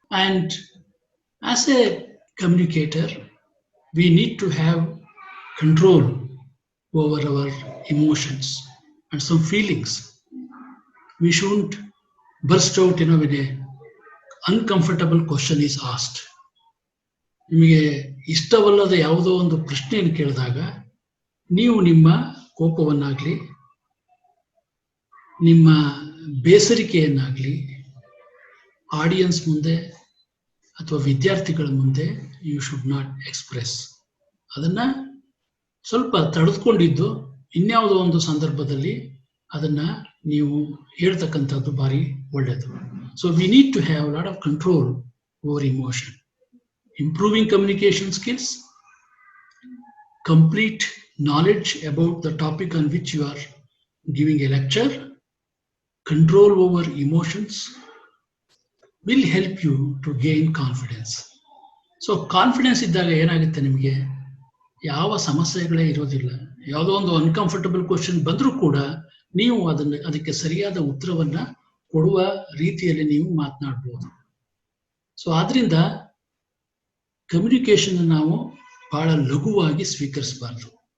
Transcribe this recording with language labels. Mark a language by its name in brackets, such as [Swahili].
[English] And as a communicator, we need to have control over our emotions and some feelings. We shouldn't burst out, when an uncomfortable question is asked. [Kannada] ನಿಮಗೆ ಇಷ್ಟವಲ್ಲದ ಯಾವುದೋ ಒಂದು ಪ್ರಶ್ನೆಯನ್ನು ಕೇಳಿದಾಗ ನೀವು ನಿಮ್ಮ ಕೋಪವನ್ನಾಗಲಿ ನಿಮ್ಮ ಬೇಸರಿಕೆಯನ್ನಾಗಲಿ audience ಮುಂದೆ ಅಥವಾ ವಿದ್ಯಾರ್ಥಿಗಳ ಮುಂದೆ [English] You should not express. [Kannada] ಅದನ್ನ ಸ್ವಲ್ಪ ತಡೆದುಕೊಂಡಿದ್ದು ಇನ್ಯಾವುದೋ ಒಂದು ಸಂದರ್ಭದಲ್ಲಿ ಅದನ್ನ ನೀವು ಹೇಳ್ತಕ್ಕಂಥದ್ದು ಭಾರಿ ಒಳ್ಳೆಯದು. [English] So we need to have lot of control over emotion. Improving communication skills, complete knowledge about the topic on which you are giving a lecture, control over emotions will help you to gain confidence. [Kannada] So confidence ಇದ್ದಾಗ ಏನಾಗುತ್ತೆ, ನಿಮಗೆ ಯಾವ ಸಮಸ್ಯೆಗಳೇ ಇರೋದಿಲ್ಲ. ಯಾವುದೋ ಒಂದು uncomfortable question ಬಂದರೂ ಕೂಡ ನೀವು ಅದಕ್ಕೆ ಸರಿಯಾದ ಉತ್ತರವನ್ನ ಕೊಡುವ ರೀತಿಯಲ್ಲಿ ನೀವು ಮಾತನಾಡಬಹುದು. ಸೊ ಆದ್ರಿಂದ ಕಮ್ಯುನಿಕೇಶನ್ ನಾವು ಬಹಳ ಲಘುವಾಗಿ ಸ್ವೀಕರಿಸಬಾರ್ದು.